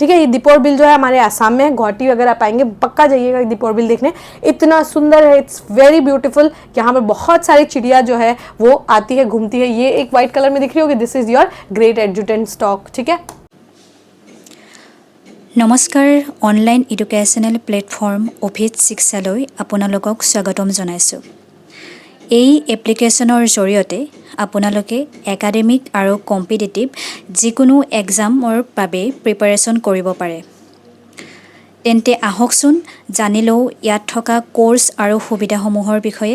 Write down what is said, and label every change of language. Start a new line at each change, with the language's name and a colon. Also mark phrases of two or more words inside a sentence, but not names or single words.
Hindi: ठीक है, ये दीपोर बिल जो है हमारे आसाम में है, गुवाहाटी वगैरह आप आएंगे पक्का जाइएगा दीपोर बिल देखने, इतना सुंदर है,
English: it's very beautiful.
Hindi: यहाँ पर बहुत सारी चिड़िया जो है वो आती है, घूमती है। ये एक
English: white colour
Hindi: में दिख रही होगी,
English: this is your great adjutant stork.
Hindi: ठीक है,
Assamese: नमस्कार,
English: online educational platform
Assamese: অভিত শিক্ষালৈ আপোনালোকক স্বাগতম জনাইছোঁ। এই এপ্লিকেশ্যনৰ জৰিয়তে আপোনালোকে একাডেমিক আৰু কম্পিটিটিভ যিকোনো এক্সামৰ বাবে প্ৰিপাৰেশ্যন কৰিব পাৰে। তেন্তে আহকচোন জানি লওঁ ইয়াত থকা কোৰ্ছ আৰু সুবিধাসমূহৰ বিষয়ে।